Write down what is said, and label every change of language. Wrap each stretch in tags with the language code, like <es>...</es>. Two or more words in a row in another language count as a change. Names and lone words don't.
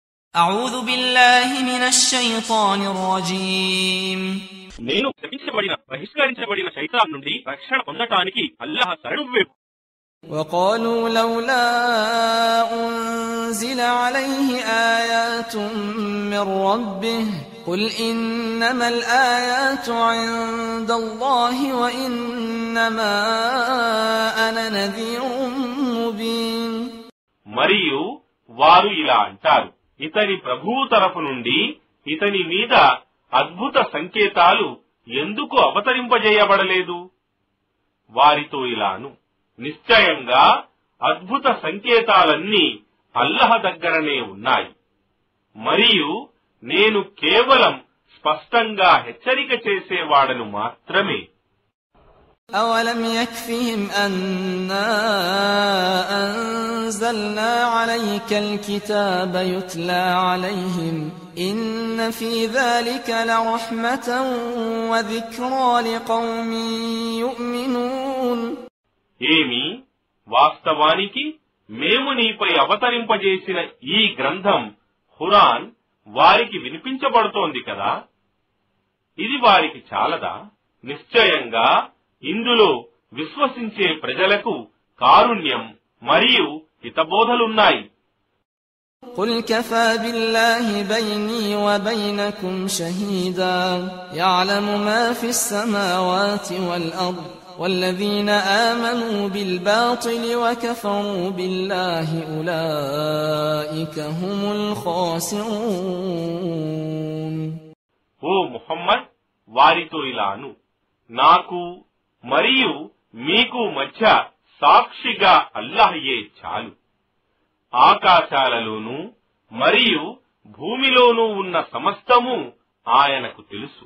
<ar>أعوذ بالله من الشيطان الرجيم</ar> <te>నేను శపించబడిన బహిష్కరించబడిన శైతాన్ నుండి రక్షణ పొందటానికి అల్లాహ్ శరణు వేడు.</te> <ar>وقالوا لولا أنزل عليه آيات من ربه قل إنما الآيات عند الله وإنما أنا نذير مبين.</ar> <te>మరియు వారు ఇలా అంటారు, ఇతని ప్రభువు తరఫు నుండి ఇతని మీద అద్భుత సంకేతాలు ఎందుకు అవతరింపజేయబడలేదు? వారితో ఇలాను, నిశ్చయంగా అద్భుత సంకేతాలన్నీ అల్లాహ్ దగ్గరనే ఉన్నాయి, మరియు నేను కేవలం స్పష్టంగా హెచ్చరిక చేసేవాడను మాత్రమే.</te> <ar>أولم يكفهم أنا أنزلنا عليك الكتاب يتلى عليهم إن في ذلك لرحمة وذكرى لقوم يؤمنون.</ar> <te>ఏమి వాస్తవానికి మేము నీపై అవతరింపజేసిన ఈ గ్రంథం ఖురాన్ వారికి వినిపించబడుతోంది కదా, ఇది వారికి చాలదా? నిశ్చయంగా ఇందులో విశ్వసించే ప్రజలకు కారుణ్యం మరియు హితబోధలున్నాయి.</te> <ar>قل كفى بالله بيني وبينكم شهيدا يعلم ما في السماوات والأرض والذين آمنوا بالباطل وكفروا بالله أولئك هم الخاسرون.</ar> <te>ఓ ముహమ్మద్, వారితో ఇలాను, నాకు మరియు మీకు మధ్య సాక్షిగా అల్లాహయే చాలు. ఆకాశాలలోనూ మరియు భూమిలోనూ ఉన్న సమస్తము ఆయనకు తెలుసు.</te>